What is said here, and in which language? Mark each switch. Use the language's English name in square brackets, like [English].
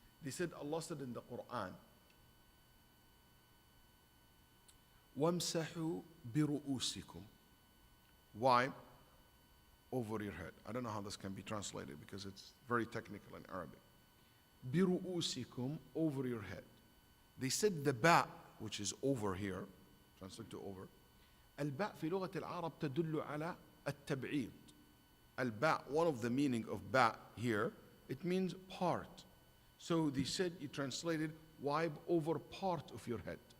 [English] They said Allah said in the Quran, [Arabic] وَامْسَحُوا بِرُؤُوسِكُمْ. [English] Why? Over your head. I don't know how this can be translated because it's very technical in Arabic. بِرُؤُوسِكُمْ, over your head. They said the ba, which is over here, translate to over. [Arabic] الباء في لغة العرب تدل على التبعيض. [English] الباء, one of the meaning of ba here, it means part. So they said, you translated, wipe over part of your head.